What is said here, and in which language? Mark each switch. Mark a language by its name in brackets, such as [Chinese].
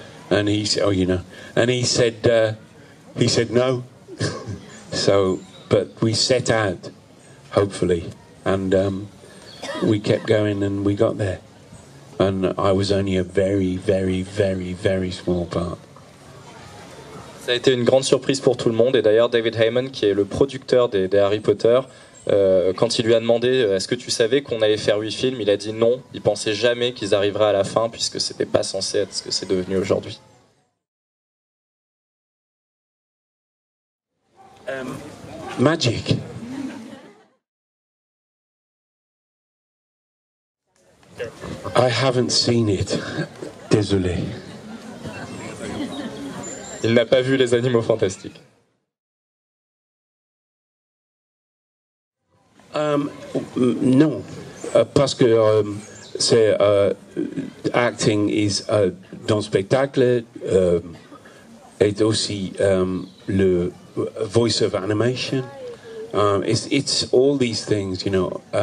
[English] And he said, oh, you know, and he said no. So, but we set out, hopefully, and we kept going and we got there. And I was only a very, very, very, very small part. [French] Ça a été une grande surprise pour tout le monde. Et d'ailleurs, David Heyman, qui est le producteur des Harry Potter, quand il lui a demandé est-ce que tu savais qu'on allait faire 8 films, il a dit non. Il pensait jamais qu'ils arriveraient à la fin, puisque c'était pas censé être ce que c'est devenu aujourd'hui. [English] Magic. I haven't seen it. [French] Désolé. Il n'a pas vu les Animaux Fantastiques. Non, parce que c'est [English] acting is [French] dans le spectacle et aussi le [English] voice of animation. It's all these things, you know.